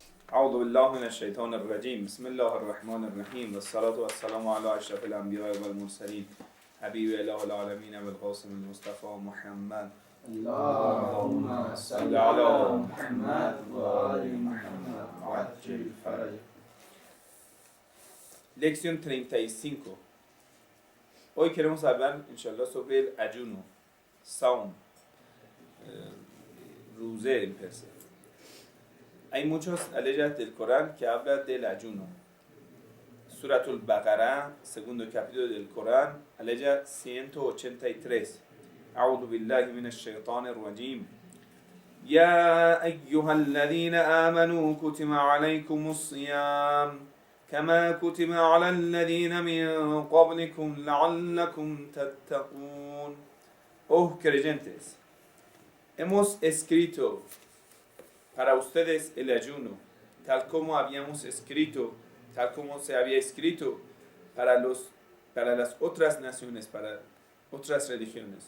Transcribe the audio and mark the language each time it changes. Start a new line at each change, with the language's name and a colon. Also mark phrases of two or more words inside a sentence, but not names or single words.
Arabic: أعوذ بالله من الشيطان الرجيم بسم الله الرحمن الرحيم والصلاة والسلام على أشرف الأنبياء والمرسلين حبيب إله العالمين بالقاسم المصطفى محمد اللهم صل على محمد وآل محمد وعجل فرج.
Spanish: Lección 35. Hoy queremos hablar, inshallah, sobre el ayuno, saum, روزه en persa. Hay muchas leyes del Corán que hablan del ayuno. Suratul Baqarah, segundo capítulo del Corán, ley 183.
Arabic: أعوذ بالله من الشيطان الرجيم. يا أيها الذين آمنوا كتب عليكم الصيام كما كتب على الذين من قبلكم لعلكم تتقون.
Spanish: Oh creyentes, hemos escrito para ustedes el ayuno, tal como habíamos escrito, tal como se había escrito para las otras naciones, para otras religiones.